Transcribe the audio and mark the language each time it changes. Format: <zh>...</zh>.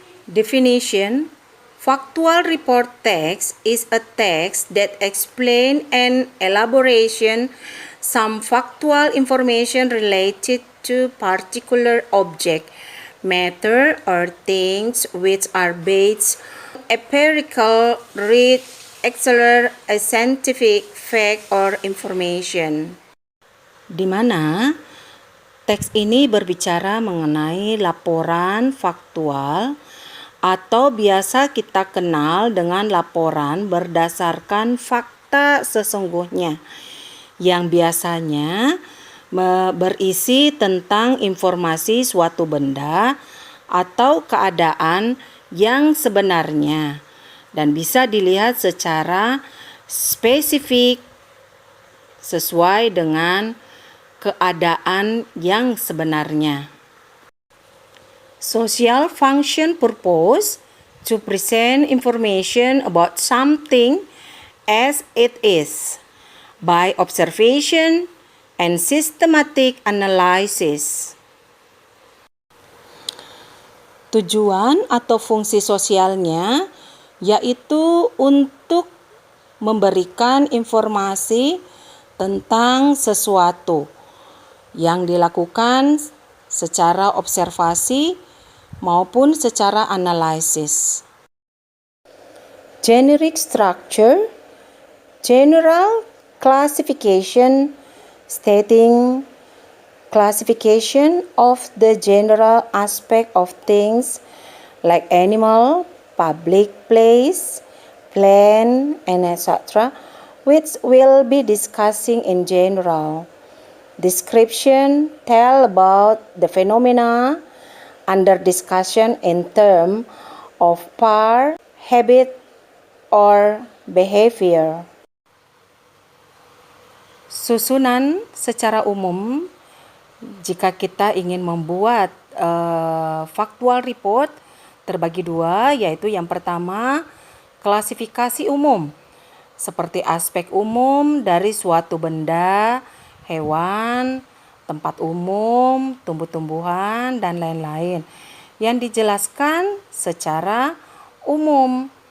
<en>Definition: factual report text is a text that explains and elaboration some factual information related to particular object, matter, or things which are based on empirical, a scientific fact or information.</en> <id>Di mana teks ini berbicara mengenai laporan faktual atau biasa kita kenal dengan laporan berdasarkan fakta sesungguhnya yang biasanya berisi tentang informasi suatu benda atau keadaan yang sebenarnya dan bisa dilihat secara spesifik sesuai dengan keadaan yang sebenarnya.</id> <en>Social function purpose to present information about something as it is by observation and systematic analysis.</en> <id>Tujuan atau fungsi sosialnya yaitu untuk memberikan informasi tentang sesuatu yang dilakukan secara observasi maupun secara analisis.</id> <en>Generic structure, general classification, stating classification of the general aspect of things like animal, public place, plant, and etc., which we'll be discussing in general. Description tell about the phenomena under discussion in terms of part, habit, or behavior.</en> <id>Susunan secara umum jika kita ingin membuat factual report terbagi dua, yaitu yang pertama klasifikasi umum seperti aspek umum dari suatu benda, hewan, tempat umum, tumbuh-tumbuhan, dan lain-lain yang dijelaskan secara umum.</id>